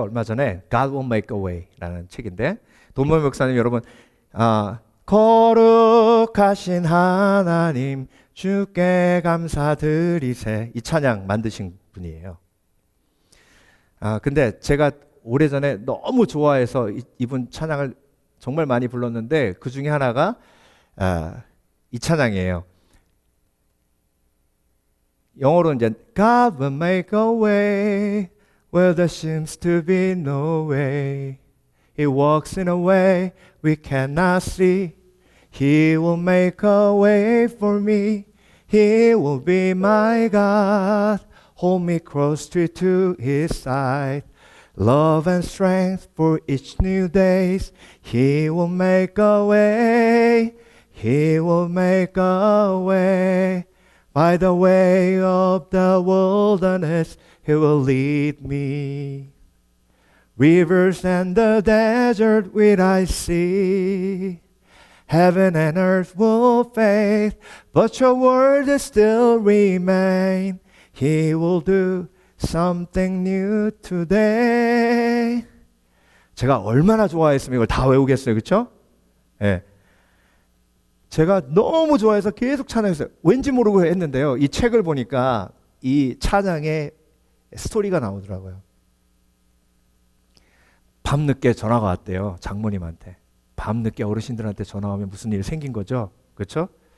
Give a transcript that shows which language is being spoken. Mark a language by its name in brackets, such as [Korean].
[Korean] 얼마 전에 [English] God will make a way [Korean] 라는 책인데 돈모엔 목사님 여러분 거룩하신 하나님 주께 감사드리세 이 찬양 만드신 분이에요. 근데 제가 오래전에 너무 좋아해서 이분 찬양을 정말 많이 불렀는데 그 중에 하나가 이 찬양이에요. 영어로 이제 [English] God will make a way where there seems to be no way. He walks in a way we cannot see. He will make a way for me. He will be my God. Hold me close to His side. Love and strength for each new day. He will make a way. He will make a way by the way of the wilderness. He will lead me. Rivers and the desert will I see. Heaven and earth will fade, but your word will still remain. He will do something new today. [Korean] 제가 얼마나 좋아했으면 이걸 다 외우겠어요, 그렇죠? 예. 제가 너무 좋아해서 계속 찬양했어요. 왠지 모르고 했는데요. 이 책을 보니까 이 찬양의 스토리가 나오더라고요. 밤늦게 전화가 왔대요. 장모님한테. 밤늦게 어르신들한테 전화 오면 무슨 일 생긴 거죠? 그렇죠?